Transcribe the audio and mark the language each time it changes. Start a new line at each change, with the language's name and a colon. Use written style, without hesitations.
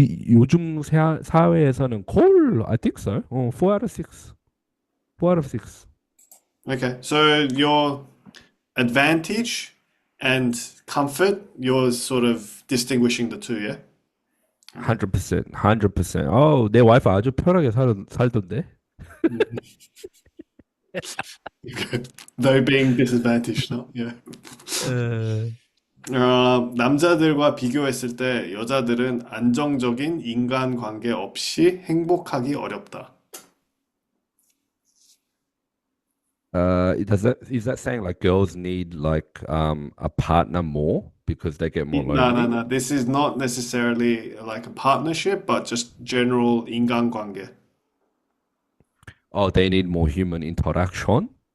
Korean: 요즘 사회에서는
English: I think so. 4 out of 6. 4 out of 6. Okay. So your advantage and comfort, you're sort of distinguishing the two, yeah? Okay. 100%. 100%.
Korean: 내 와이프 아주 편하게 살던데.
English: Mhm. Okay. Though being disadvantaged, no? Yeah. 에,
Korean: 남자들과 비교했을 때 여자들은 안정적인 인간관계 없이 행복하기 어렵다.
English: is that saying like girls need like a partner more because they get more No, no, lonely? no. This is not necessarily like a partnership, but just general 인간관계. Oh, they need more human interaction.